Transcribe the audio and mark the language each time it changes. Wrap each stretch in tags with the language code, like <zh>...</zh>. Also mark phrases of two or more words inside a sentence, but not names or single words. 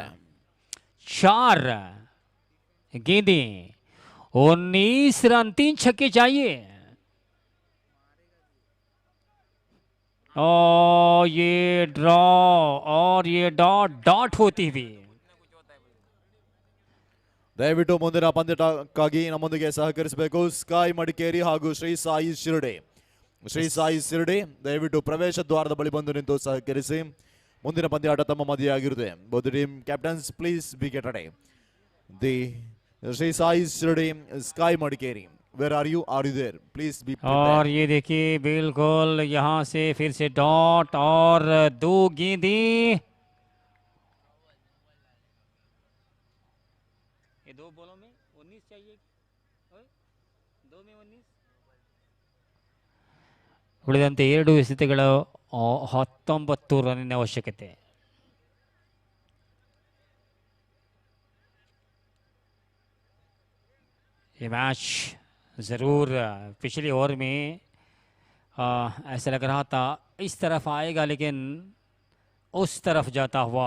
<hi>4 गेंदें 19 रन, 3 छक्के चाहिए. और ये ड्रॉ और ये डॉट डॉट होती हुई</hi> <kn>ದಯವಿಟ್ಟು ಮುಂದಿನ ಪಂದ್ಯಕ್ಕಾಗಿ ನಮ್ಮೊಂದಿಗೆ ಸಹಕರಿಸಬೇಕು ಸ್ಕೈ ಮಡಿಕೇರಿ ಹಾಗೂ ಶ್ರೀ ಸಾಯಿ ಶಿರಡಿ. ಶ್ರೀ ಸಾಯಿ ಶಿರಡಿ ದಯವಿಟ್ಟು ಪ್ರವೇಶ ದ್ವಾರದ ಬಳಿ ಬಂದು ನಿಂತು ಸಹಕರಿಸಿ. ಮುಂದಿನ ಪಂದ್ಯಾಟ ತಮ್ಮ ಮಧ್ಯೆಯಾಗಿರುತ್ತೆ.</kn> <en>both team captains please be get ready.</en> <kn>ದಿ ಶ್ರೀ ಸಾಯಿ ಶಿರಡಿ ಸ್ಕೈ ಮಡಿಕೇರಿ,</kn> <en>where are you there, please be.</en> <hi>और ये देखिए बिल्कुल यहाँ से फिर से डॉट और 2 गेंदें, ये 2 बॉलों में 19 चाहिए, 2 में 19.</hi> <kn>ಉಳಿದಂತೆ 2 ಎಸೆತಗಳು 19 ರನ್ನಿನ ಅವಶ್ಯಕತೆ.</kn> <hi>ये मैच ज़रूर पिछले ओवर में ऐसा लग रहा था इस तरफ आएगा, लेकिन उस तरफ जाता हुआ.</hi>